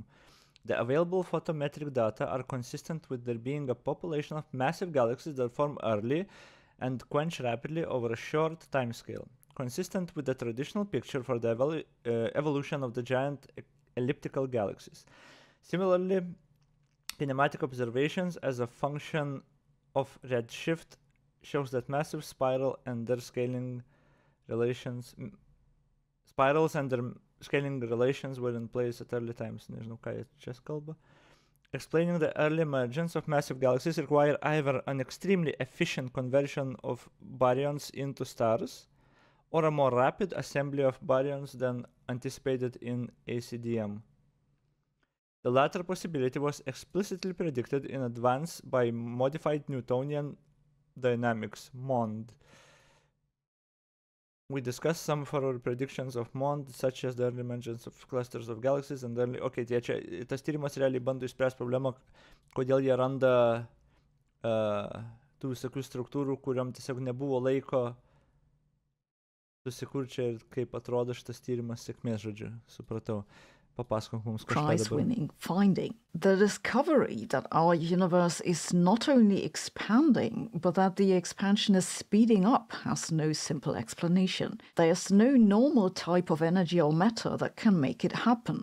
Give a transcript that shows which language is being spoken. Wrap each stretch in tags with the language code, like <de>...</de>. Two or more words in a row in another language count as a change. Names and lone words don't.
<en>The available photometric data are consistent with there being a population of massive galaxies that form early and quench rapidly over a short timescale, consistent with the traditional picture for the evolution of the giant elliptical galaxies. Similarly, kinematic observations as a function of redshift shows that massive spiral and their scaling relations spirals and their scaling relations were in place at early times.</en> <lt>Nežinau, ką jie čia kalba.</lt> <en>Explaining the early emergence of massive galaxies require either an extremely efficient conversion of baryons into stars or a more rapid assembly of baryons than anticipated in ACDM. The latter possibility was explicitly predicted in advance by modified Newtonian dynamics, MOND. We discussed some of our predictions of MOND, such as the early emergence of clusters of galaxies and early...</en> <lt>Okay, tai čia tas tyrimas realiai bando išspręsti problemą, kodėl jie randa tų visokių struktūrų, kuriam tiesiog nebuvo laiko susikurti čia ir kaip atrodo šitas tyrimas sėkmės, žodžiu, supratau.</lt> <en>Prize-winning finding. The discovery that our universe is not only expanding, but that the expansion is speeding up has no simple explanation. There's no normal type of energy or matter that can make it happen.</en>